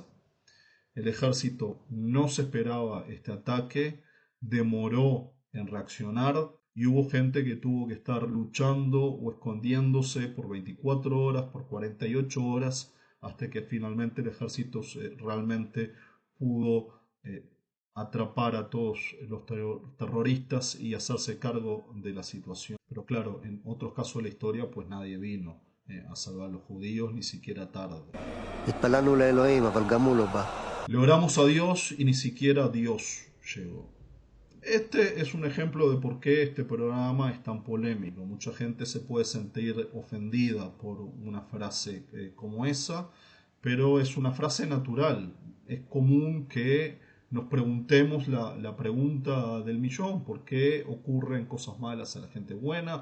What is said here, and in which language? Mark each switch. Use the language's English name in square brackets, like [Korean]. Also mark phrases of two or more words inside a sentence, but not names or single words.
[Spanish] El ejército no se esperaba este ataque, demoró en reaccionar, y hubo gente que tuvo que estar luchando o escondiéndose por 24 horas, por 48 horas, hasta que finalmente el ejército realmente pudo atrapar a todos los terroristas y hacerse cargo de la situación. Pero claro, en otros casos de la historia, pues nadie vino a salvar a los judíos, ni siquiera tarde. [Hebrew] התפללנו לאלוהים, אבל גם הוא לא בא. [Spanish] Le oramos a Dios y ni siquiera Dios llegó. Este es un ejemplo de por qué este programa es tan polémico. Mucha gente se puede sentir ofendida por una frase como esa, pero es una frase natural. Es común que nos preguntemos la pregunta del millón: ¿por qué ocurren cosas malas a la gente buena?